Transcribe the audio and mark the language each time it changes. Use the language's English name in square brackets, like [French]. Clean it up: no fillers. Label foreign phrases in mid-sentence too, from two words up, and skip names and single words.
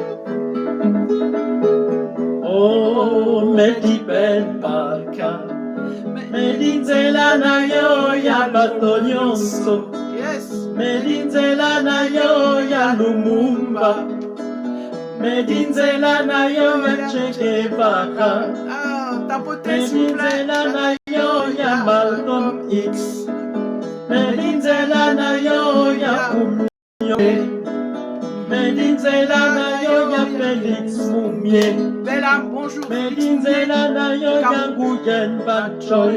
[Kongo] Oh, Medi Ben Barka, medinzela na yo ya bato nyonso. Yes. Medinzela na yo ya Lumumba, medinzela na yo ya Che Guevara, [French] tapotez s'il vous plaît. [Kongo] Medinzela na yo ya Malcolm X. Medinzela na yo ya Oumio. Medinzela na yo ya Félix Moumier. [French] Bella, bonjour. [Kongo] Medinzela na yo ya Nguyen Van Choi.